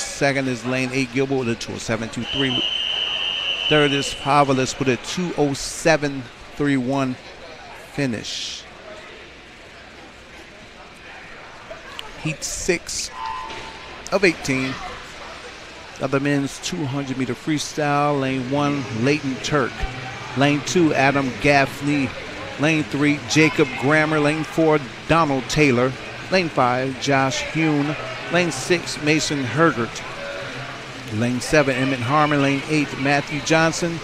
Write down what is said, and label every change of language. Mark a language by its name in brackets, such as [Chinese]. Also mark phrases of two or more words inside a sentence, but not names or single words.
[English] Second is lane 8, Gilbert with a 207.23. Third is Pavalis with a 207.31 finish. Heat 6 of 18 of the men's 200-meter freestyle. Lane 1, Leighton Turk. Lane 2, Adam Gaffney. Lane 3, Jacob Grammer. Lane 4, Donald Taylor. Lane 5, Josh Hune. Lane 6, Mason Hergert. Lane 7, Emmett Harmon. Lane 8, Matthew Johnson.